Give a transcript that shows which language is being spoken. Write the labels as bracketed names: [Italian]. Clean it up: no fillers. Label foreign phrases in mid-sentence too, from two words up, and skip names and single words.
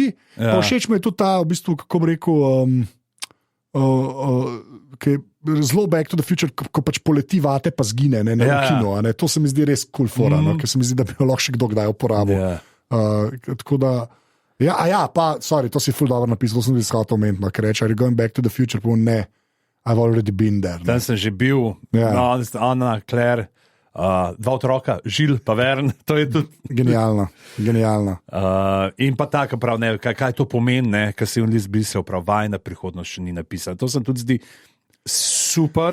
[Slovenian] Pa všeč mi je tudi ta, v bistvu, kako bi rekel, zelo Back to the Future, ko pač poleti vate, pa zgine, ne v kino. To se mi zdi res cool fora, ker se mi zdi, da bi jo lahko še kdo kdaj uporabil. Tako da, to si ful dobro napisal, to sem tudi iskal to omeniti, ker reče, [English] are you going back to the future, [Slovenian] pa ne, [English] I've already been there. [Slovenian] Tam sem že bil, Anna, Claire, dva otroka, Žil pa Vern, to je tudi... Genialno. In pa tako prav, ne, kaj to pomeni, ne, kar si v list bisel, prav vajna prihodnost še ni napisala. To sem tudi zdi super.